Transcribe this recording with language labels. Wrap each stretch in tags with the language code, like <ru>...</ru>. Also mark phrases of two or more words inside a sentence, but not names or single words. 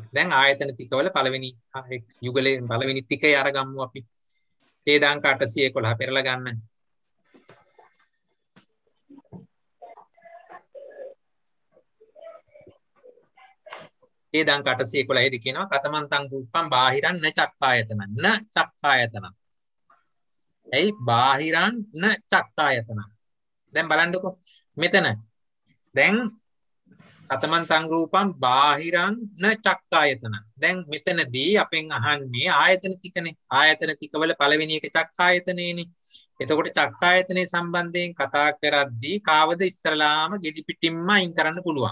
<si>දැන් ආයතන ටිකවල පළවෙනි යුගලේ පළවෙනි ටිකේ අරගමු අපි. ඡේදාංක 811 පෙරලා ගන්න. ඡේදාංක 811 දී කියනවා</si> <pi>කතමන්තං රූපං බාහිරං න චක්කායතන න චක්කායතන. එයි බාහිරං න චක්කායතන.</pi> <si>දැන් බලන්නකෝ මෙතන. දැන්</si> <pi>කතමන්තං රූපං බාහිරං න චක්කායතන.</pi> <si>දැන් මෙතනදී අපෙන් අහන්නේ ආයතන ටිකනේ. ආයතන ටිකවල පළවෙනි එක චක්කායතනේනේ. එතකොට චක්කායතනේ සම්බන්ධයෙන් කතා කරද්දී කාවද ඉස්සරලාම ගෙඩි පිටින්ම අයින් කරන්න පුළුවන්.</si>